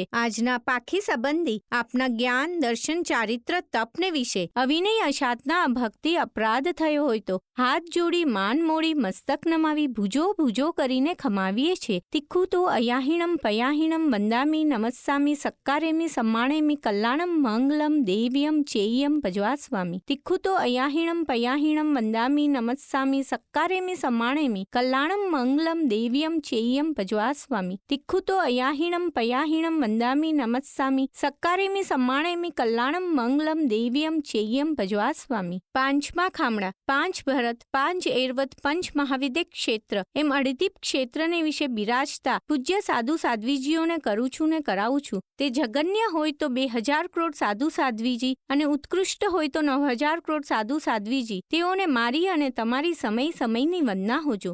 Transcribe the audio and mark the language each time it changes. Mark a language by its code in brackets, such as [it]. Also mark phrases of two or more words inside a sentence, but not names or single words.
[gu] આજના પાખી સંબંધી આપના જ્ઞાન દર્શન ચારિત્ર તપને વિશે અવિનય અસાધના ભક્તિ અપરાધ થયો હોય તો હાથ જોડી માન મોડી મસ્તક નમાવી ભુજો કરીને ખમાવીએ છે. [pra] તિખ્ખુ તો અયાહીણમ પયાહીણમ વંદામી નમસ્સામી સક્કારેમી સમ્માણેમી કલ્યાણમ મંગલમ દેવ્યમ ચેયમ ભજવાસ્વામી. તિખ્ખુ તો અયાહીણમ પયાહીણમ વંદામી નમસ્સામી સક્કારેમી સમ્માણેમી કલ્યાણમ कल्याणं मंगलं देव्यं चेयं भजवास्वामी तिक्खुतो अयाहिणं पयाहिणं वंदामि नमस्सामि सक्कारेमि सम्मानेमि कल्याणं मंगलं देव्यं चेयं भजवास्वामी। [gu] પાંચમા ખામણા, પાંચ ભરત, પાંચ એરવત, પંચ મહાવિદ્ય ક્ષેત્ર એમ અડિદીપ ક્ષેત્રને વિશે બિરાજતા પૂજ્ય સાધુ સાધ્વીજીઓને કરું છું ને કરાવું છું। તે જગન્ય હોય તો 2000 કરોડ સાધુ સાધ્વીજી અને ઉત્કૃષ્ટ હોય તો 9000 કરોડ સાધુ સાધ્વીજી, તેઓને મારી અને તમારી સમય સમયની વંદના હોજો।